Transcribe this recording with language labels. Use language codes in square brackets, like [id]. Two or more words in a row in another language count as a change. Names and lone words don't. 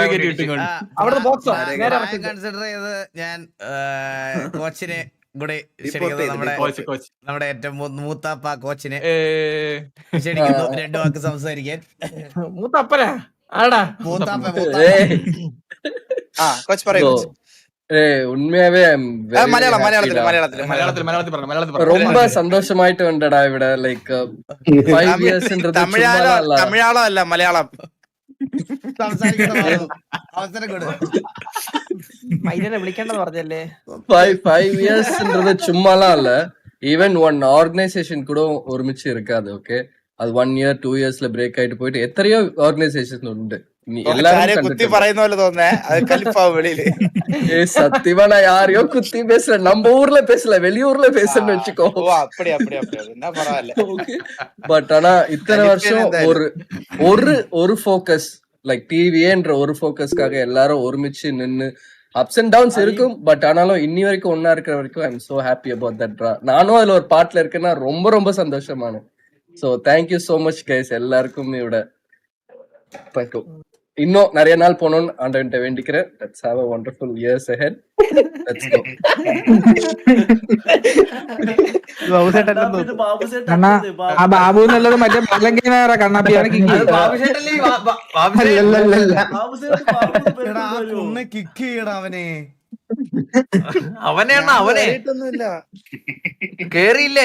[ml] കൺസിഡർ ചെയ്ത് ഞാൻ കോച്ചിനെ കൂടെ നമ്മുടെ ഏറ്റവും മൂത്താപ്പ കോച്ചിനെ ക്ഷണിക്കുന്നു 2 വാക്ക് സംസാരിക്കാൻ. മൂത്തപ്പനാ ആടാ? കോച്ച് പറയൂ. [ta] உண்மையாவே [ml] മലയാളത്തിൽ പറഞ്ഞു. [ta] ரொம்ப சந்தோஷமாயிட்டு வந்தடா இவிட லைக் 5 இயர்ஸ்ன்றது [ml] തമിഴാളോ അല്ല മലയാളം. അവസരം കൊടു. മൈരനെ വിളിക്കേണ്ടെന്ന് പറഞ്ഞല്ലേ? [ta] 5 இயர்ஸ்ன்றது சும்மாலாம் இல்ல. [en] even one organisation [ta] கூட ஒருமிச்சு இருக்காது. ஓகே, அது [en] 1 year 2 years [ta] ல பிரேக் ஆயிட்டு போயிட்டு எத்தனையோ ஆர்கனைசேஷன் உண்டு. [ml] കുത്തി പറയുന്ന പോലെ തോന്നേ, അത് കലിപ്പാവും വെളിയില്. [ta] சத்தியமா நான் யாரையோ குத்தி பேசல, நம்ம ஊர்ல பேசல, வெளியூர்ல பேசுன்னு வச்சுக்கோ. அப்படி என்ன பரவாயில்ல. பட் ஆனா இத்தனை வருஷம் ஒரு [en] focus like [ta] டிவின்ற ஒரு ஃபோக்கஸ்க்காக எல்லாரும் ஒருமிச்சு நின்னு [en] ups and downs [ta] இருக்கும். பட் ஆனாலும் இன்னி வரைக்கும் ஒன்னா இருக்கிற வரைக்கும் [en] I am so happy about that. [ta] நானும் அதுல ஒரு பார்ட்ல இருக்கேன்னா ரொம்ப ரொம்ப சந்தோஷமான. [en] So thank you so much guys [ta] எல்லாருக்கும். இவிட இன்னும் நிறைய நாள் போகணும்னு ஆண்டவன்ட்ட வேண்டிக்கிறேன். [en] Let's have a wonderful years ahead. Let's go. [ml] ആ ബാബു എന്നുള്ളത് മറ്റേ ബാലങ്കേനാ കണ്ണാപ്പിയാണ് കിക്ക്. കിക്ക് ചെയ്യടാ അവനെ. അവനെ കേറിയില്ലേ?